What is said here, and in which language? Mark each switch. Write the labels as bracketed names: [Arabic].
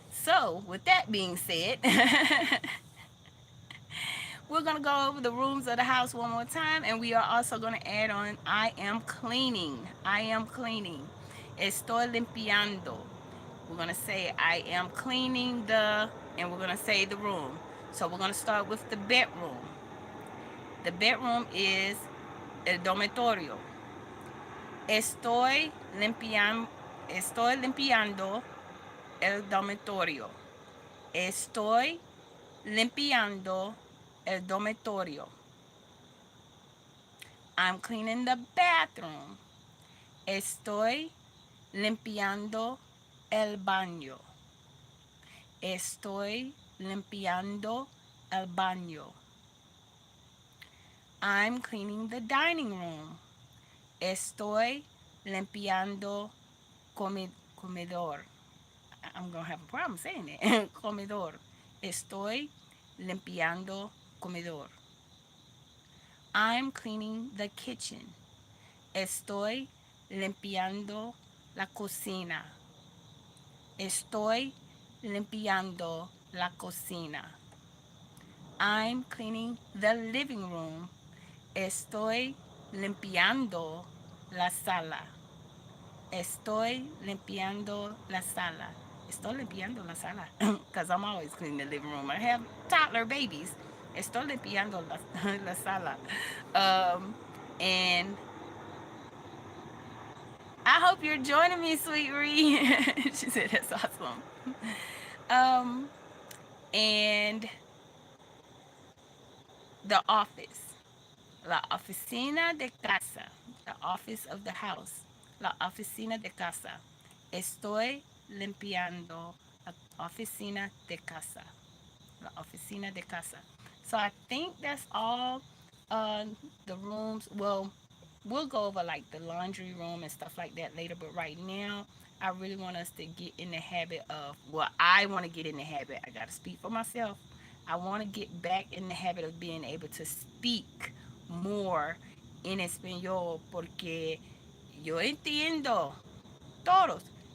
[English] So, with that being said, we're going to go over the rooms of the house one more time, and we are also going to add on, I am cleaning. I am cleaning. [Spanish] Estoy limpiando. [English] We're going to say, I am cleaning and we're going to say the room. So we're going to start with the bedroom. The bedroom is [Spanish] el dormitorio. Estoy Estoy limpiando el dormitorio. Estoy limpiando el dormitorio. [English] I'm cleaning the bathroom. [Spanish] Estoy limpiando el baño. Estoy limpiando el baño. [English] I'm cleaning the dining room. [Spanish] Estoy limpiando comedor. [English] I'm going to have a problem saying it. [Spanish] Comedor. Estoy limpiando comedor. [English] I'm cleaning the kitchen. [Spanish] Estoy limpiando la cocina. Estoy limpiando la cocina. [English] I'm cleaning the living room. [Spanish] Estoy limpiando la sala. Estoy limpiando la sala. Estoy limpiando la sala. [English] Because I'm always cleaning the living room. I have toddler babies. [Spanish] Estoy limpiando la sala. [English] And I hope you're joining me, Sweet Ree. She said that's awesome. And the office. [Spanish] La oficina de casa. [English] The office of the house. [Spanish] La oficina de casa. Estoy limpiando la oficina de casa. La oficina de casa. [English] So I think that's all the rooms. Well, we'll go over like the laundry room and stuff like that later. But right now, I really want us to get in the habit of, well, I want to get in the habit. I got to speak for myself. I want to get back in the habit of being able to speak more [Spanish] en español porque yo entiendo todos.